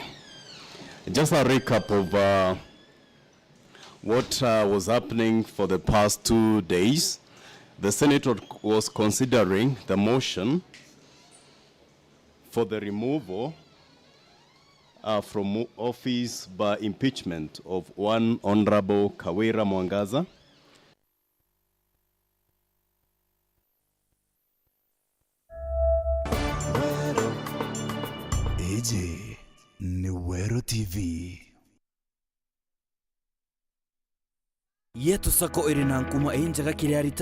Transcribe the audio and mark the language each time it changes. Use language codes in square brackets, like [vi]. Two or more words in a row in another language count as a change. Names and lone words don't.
[en] Just a recap of what was happening for the past 2 days. The Senate was considering the motion for the removal from office by impeachment of one Honorable KURA Mwangaza. AJ NAARUA TV. [mer] Yetu sako irina nkuma enjaga kiri